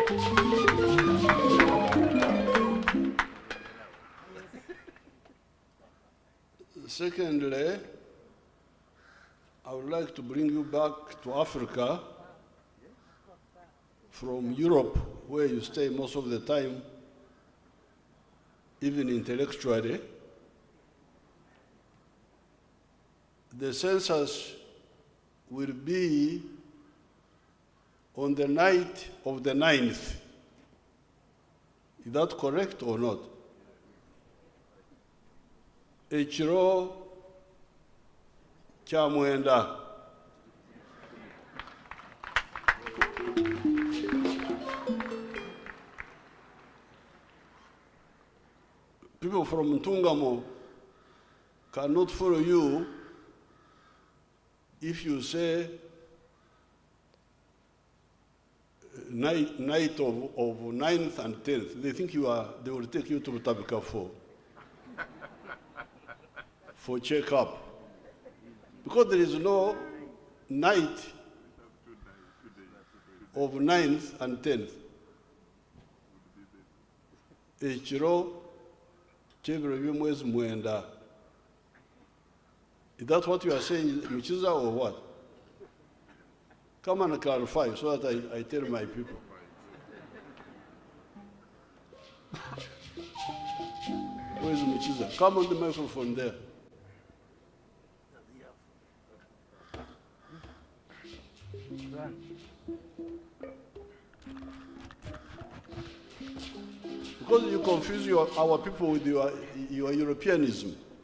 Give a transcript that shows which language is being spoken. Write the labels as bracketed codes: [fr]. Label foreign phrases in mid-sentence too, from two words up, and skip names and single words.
[en] Secondly, I would like to bring you back to Africa from Europe, where you stay most of the time, even intellectually. The census will be on the night of the 9th. Is that correct or not? [nyn] Ekiro kya mwenda. [en] People from Ntungamo cannot follow you if you say night of 9th and 10th. They think they will take you to Rutabika for check-up. Because there is no night of 9th and 10th. [nyn] Ekiro kyebiro by'omwezi mwenda. [en] Is that what you are saying, Muchiza, or what? Come and clarify so that I tell my people. Where is Muchiza? Come on the microphone there. Because you confuse our people with your Europeanism.